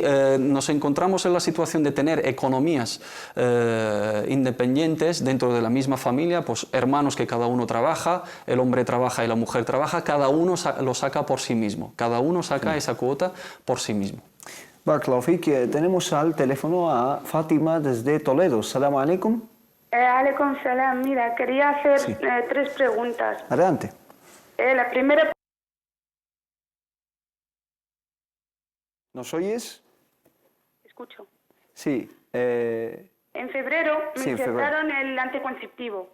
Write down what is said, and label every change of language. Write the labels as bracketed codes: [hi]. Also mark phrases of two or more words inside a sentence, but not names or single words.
[es] Si nos encontramos en la situación de tener economías independientes dentro de la misma familia, pues hermanos que cada uno trabaja, el hombre trabaja y la mujer trabaja, cada uno lo saca por sí mismo, cada uno saca esa cuota por sí mismo. [ar] بارك الله فيك. [es] Tenemos al teléfono a Fátima desde Toledo. [ar] سلام عليكم. عليكم السلام. [es] Mira, quería hacer 3 preguntas. Adelante. La primera... ¿Nos oyes? Escucho. Sí. En febrero me Sí, en febrero. injertaron el anticonceptivo.